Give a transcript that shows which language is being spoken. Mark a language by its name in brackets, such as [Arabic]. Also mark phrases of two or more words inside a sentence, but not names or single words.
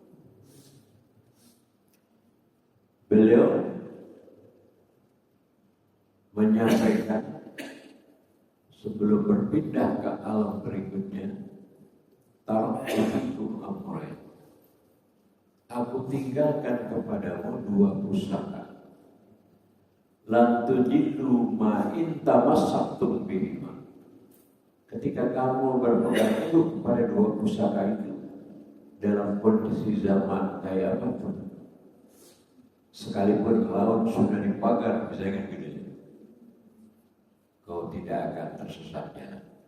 [Indonesian] Beliau menyampaikan sebelum berpindah ke alam berikutnya, [Arabic] تركت أمرين. [Indonesian] Aku tinggalkan kepadamu dua pusaka. [Arabic] لن تجدوا ما إن تمسكتم بهما. [Indonesian] Ketika kamu berpegang teguh pada dua pusaka itu dalam kondisi zaman kayak apa pun, sekalipun laut sudah dipagar, misalnya gitu, kau tidak akan tersesat jalan.